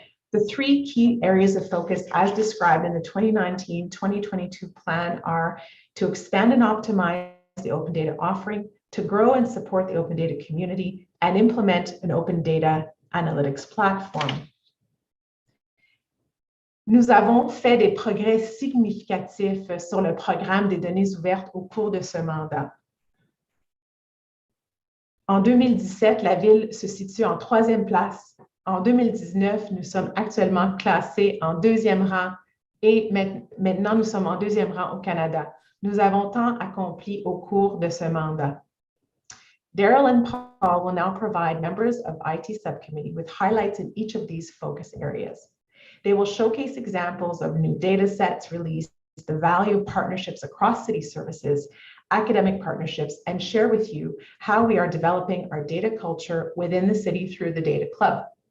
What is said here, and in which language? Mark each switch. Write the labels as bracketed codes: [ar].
[en] The 3 key areas of focus as described in the 2019-2022 plan are to expand and optimize the open data offering, to grow and support the open data community, and implement an open data analytics platform. [fr] Nous avons fait des progrès significatifs sur le programme des données ouvertes au cours de ce mandat. En 2017, la ville se situe en 3e place. En 2019, nous sommes actuellement classés en 2e rang et maintenant nous sommes en 2e rang au Canada. Nous avons tant accompli au cours de ce mandat. [en] Daryl and Paul will now provide members of IT Subcommittee with highlights in each of these focus areas. They will showcase examples of new data sets released, the value of partnerships across city services, academic partnerships, and share with you how we are developing our data culture within the city through the Data Club.